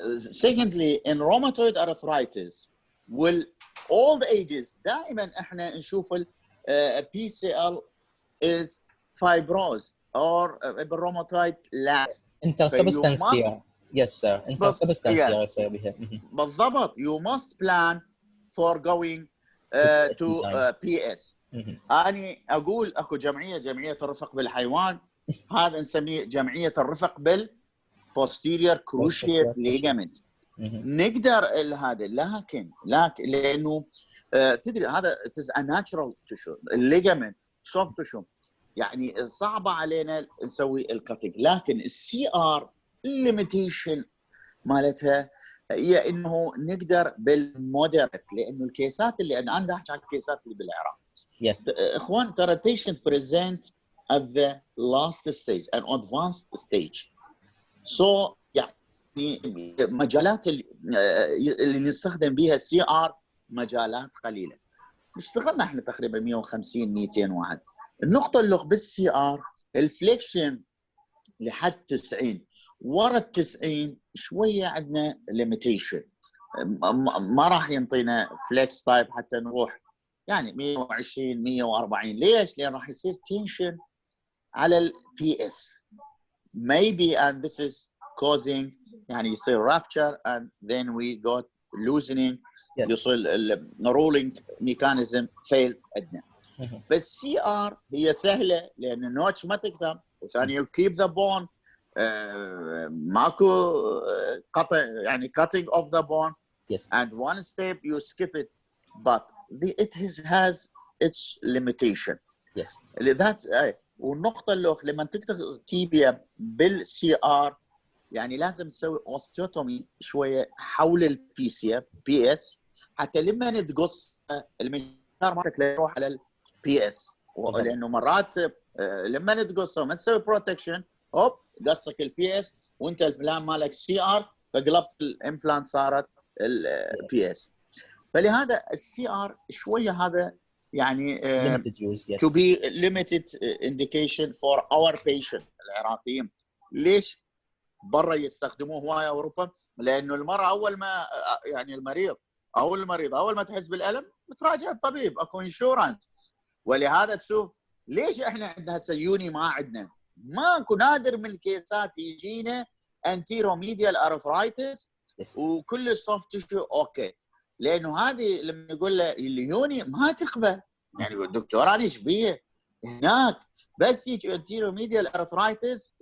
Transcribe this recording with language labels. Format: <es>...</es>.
<en>Secondly, in rheumatoid arthritis old ages</en> <ar>دائما احنا نشوف</ar> <en>PCL is fibrosed or rheumatoid lax. Intersubstance tear. Yes sir.</en> <ar>Intersubstance tear يصير بها. بالضبط.</ar> <en>You must plan for going to PS.</en> <ar>أنا أقول أكو جمعية الرفق بالحيوان، هذا نسميه جمعية الرفق</ar> <en>posterior cruciate ligament.</en> <ar>نقدر هذا لكن لأنه تدري هذا</ar> <en>it is a natural tissue ligament soft tissue</en> <ar>يعني صعبة علينا نسوي الكاتنج. لكن السي ار الليميتيشن مالتها هي انه نقدر بالمودريت، لانه الكيسات اللي انا دا احكي عن الكيسات اللي بالعراق.</ar> <en>Yes.</en> <ar>اخوان ترى</ar> <en>patient present at the last stage an advanced stage.</en> <ar>So يعني مجالات اللي نستخدم بها السي ار مجالات قليله. اشتغلنا احنا تقريبا 150 200 واحد. النقطه اللي بالسي ار الفليكشن لحد 90 ورا ال 90 شويه عندنا ليميتيشن، ما راح ينطينا فليكس تايب حتى نروح يعني 120 140. ليش؟ لان راح يصير تنشن على البي اس</ar> <en>maybe and this is causing</en> <ar>يعني يصير</ar> <en>rupture and then we got loosening. Yes.</en> <ar>يصير</ar> <en>rolling mechanism fail</en> <ar>عندنا. فالسي ار هي سهله لان النوتش ما تكتب، وثاني</ar> <en>you keep the bone</en> <ar>ماكو قطع يعني</ar> <en>cutting of the bone Yes. and one step you skip it, but it has its limitation. Yes.</en> <ar>لذات والنقطة اللي لما تكتب تيبيا بالسي ار يعني لازم تسوي اوستيوتومي شوية حول بي اس حتى لما تقص المنشار مالتك يروح على البي اس، لأنه مرات لما تقصه ما تسوي بروتكشن هوب قصك البي اس وانت البلان مالك سي ار فقلبت الامبلانت صارت البي اس. فلهذا السي ار شويه هذا يعني</ar> <en>limited use, yes. to be limited indication for our patient</en> <ar>العراقيين. ليش برا يستخدموه هوايه اوروبا؟ لانه المراه اول ما يعني المريض اول ما تحس بالالم بتراجع الطبيب، اكو انشورنس. ولهذا تشوف ليش احنا عندنا هسه يوني ما عندنا، ماكو نادر من الكيسات يجينا انتيروميديال ارثرايتس وكل السوفت تيشو اوكي، لانه هذه لما يقول له اليوني ما تقبل، يعني الدكتور انا ايش بيه هناك بس يجي انتيروميديال ارثرايتس</ar>